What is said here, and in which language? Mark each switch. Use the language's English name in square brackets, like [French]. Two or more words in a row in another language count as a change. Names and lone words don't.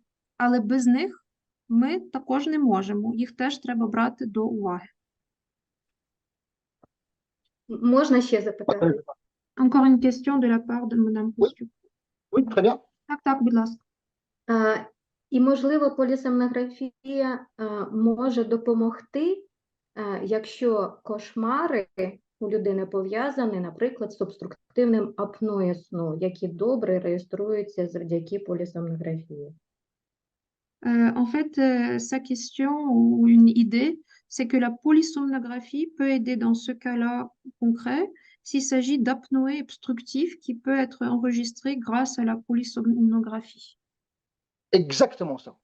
[Ukrainian] Але без них ми також не можемо. Їх теж треба брати до уваги. Можна ще запитати? [French] Encore une question de la part de Madame Kostyuk. Oui, très bien. [Ukrainian] Так, будь ласка. І, можливо, полісомнографія може допомогти, якщо кошмари у людини пов'язані, наприклад, з обструктивним апноє сну, які добре реєструються завдяки полісомнографії. [French] En fait, sa question ou une idée, c'est que la polysomnographie peut aider dans ce cas-là concret s'il s'agit d'apnoée obstructive qui peut être enregistrée grâce à la polysomnographie. Exactement ça.